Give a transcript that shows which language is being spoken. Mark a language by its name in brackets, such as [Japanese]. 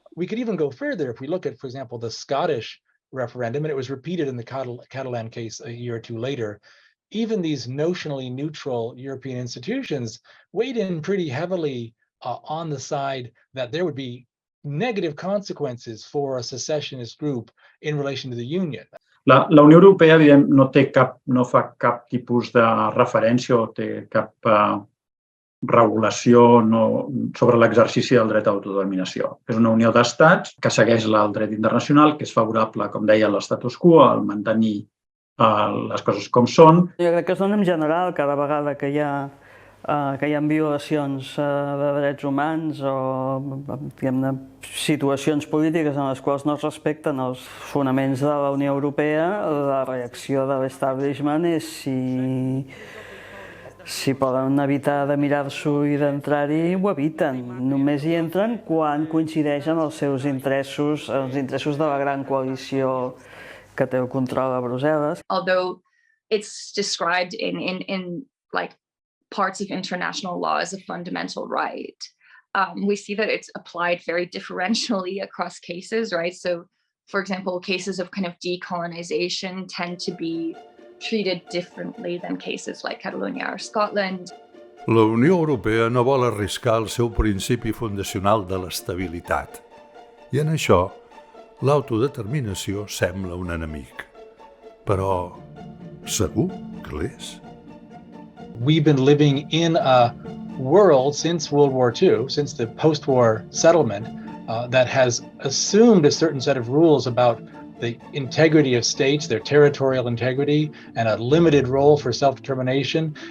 [English] We could even go further if we look at, for example, the Scottish referendum, and it was repeated in the Catalan case a year or two later. Even these notionally neutral European institutions weighed in pretty heavily on the side that there would be negative consequences for a secessionist group in relation to the Union. [Catalan] La Unió Europea no fa cap tipus de referència o té cap regulació sobre l'exercici del dret a l'autodeterminació. És una unió d'estats que segueix el dret internacional, que és favorable, com deia, a l'estatus quo, al mantenir les coses com són. Jo crec que es dona en general cada vegada que hi ha violacions de drets humans o situacions polítiques en les quals no es respecten els fonaments de la Unió Europea, la reacció de l'establishment és si poden evitar de mirar-s'ho i d'entrar-hi, ho eviten. Només hi entren quan coincideixen els seus interessos, els interessos de la gran coalició que té el control a Brussel·les. [English] Although it's described in like parts of international law as a fundamental right, we see that it's applied very differentially across cases, right? So, for example, cases of kind of decolonization tend to be treated differently than cases like Catalonia or Scotland. [Catalan] La Unió Europea no vol arriscar el seu principi fundacional de l'estabilitat. I en això, l'autodeterminació sembla un enemic. Però segur que l'és? [English] We've been living in a world since World War II, since the post-war settlement, that has assumed a certain set of rules about the integrity of states, their territorial integrity, and a limited role for self-determination.